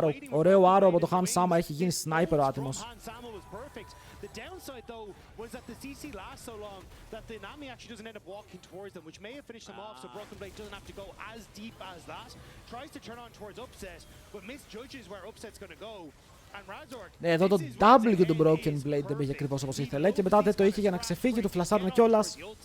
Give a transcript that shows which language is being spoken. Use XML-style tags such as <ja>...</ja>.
<el>Ωραίο arrow από το Hansama, έχει γίνει sniper ο άτιμος.</el> <en>The downside, though, was that the CC lasts so long that the Nami actually doesn't end up walking towards them, which may have finished them off, so Broken Blade doesn't have to go as deep as that. Tries to turn on towards Upset, but misjudges where Upset's going to go.</en> <el>Ναι, εδώ το W του Broken Blade δεν πήγε ακριβώς όπως ήθελε και μετά δεν το είχε για να ξεφύγει, του φλασάρουν κιόλας.</el>